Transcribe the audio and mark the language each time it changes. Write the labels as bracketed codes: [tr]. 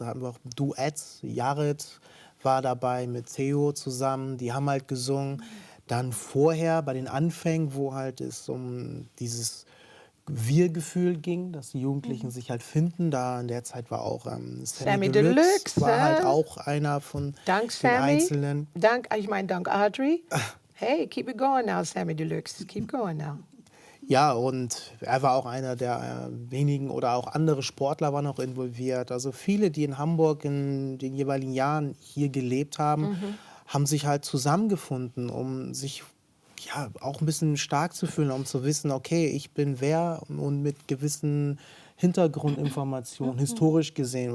[de] Da hatten wir auch Duets. Yared war dabei mit Theo zusammen, die haben halt gesungen. Dann vorher bei den Anfängen, wo halt es um dieses Wir-Gefühl ging, dass die Jugendlichen sich halt finden. Da in der Zeit war auch Sammy Deluxe, war halt auch einer von den Einzelnen. Dank Audrey. [en] Hey, keep it going now, Sammy Deluxe. Keep going now. [de] Ja, und er war auch einer der wenigen oder auch andere Sportler waren auch involviert. Also viele, die in Hamburg in den jeweiligen Jahren hier gelebt haben, haben sich halt zusammengefunden, um sich ja auch ein bisschen stark zu fühlen, um zu wissen, okay, ich bin wer und mit gewissen Hintergrundinformationen, historisch gesehen.